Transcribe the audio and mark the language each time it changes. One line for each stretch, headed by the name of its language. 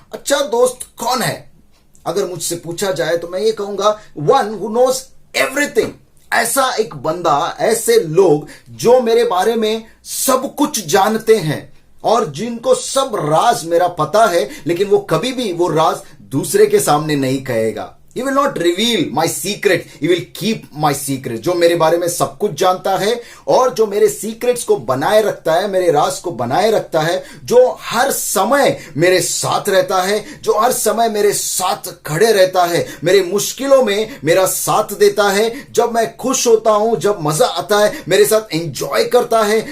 Hindi: अच्छा दोस्त कौन है? अगर मुझसे पूछा जाए तो मैं ये कहूंगा,
English: One who knows everything.
Hindi: ऐसा एक बंदा, ऐसे लोग जो मेरे बारे में सब कुछ जानते हैं और जिनको सब राज मेरा पता है, लेकिन वो कभी भी वो राज दूसरे के सामने नहीं कहेगा।
English: He will not reveal my secret, he will keep my secret।
Hindi: जो मेरे बारे में सब कुछ जानता है और जो मेरे सीक्रेट्स को बनाए रखता है, मेरे राज को बनाए रखता है, जो हर समय मेरे साथ रहता है, जो हर समय मेरे साथ खड़े रहता है, मेरे मुश्किलों में मेरा साथ देता है, जब मैं खुश होता हूं, जब मजा आता है मेरे साथ एंजॉय करता है,